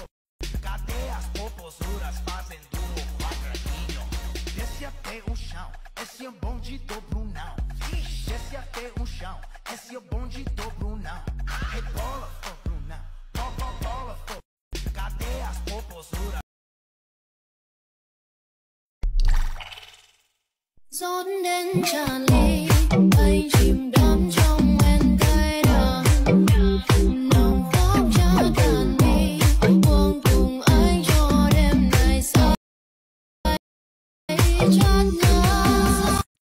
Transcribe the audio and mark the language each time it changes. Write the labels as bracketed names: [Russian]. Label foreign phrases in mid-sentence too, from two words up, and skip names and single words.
[Portuguese] Cadê as popozuras fazendo o quadradinho? Desce até o chão. Esse é o bonde do Brunão. Desce até o chão. Esse é o bonde do Brunão. Rebola, for Brunão. Bola, for. Cadê as popozuras? [Vietnamese] Rót đến tràn ly, anh chìm đắm trong men cay đắng. Nồng khóc cha cạn đi, buông cùng anh cho đêm này say chát ngã.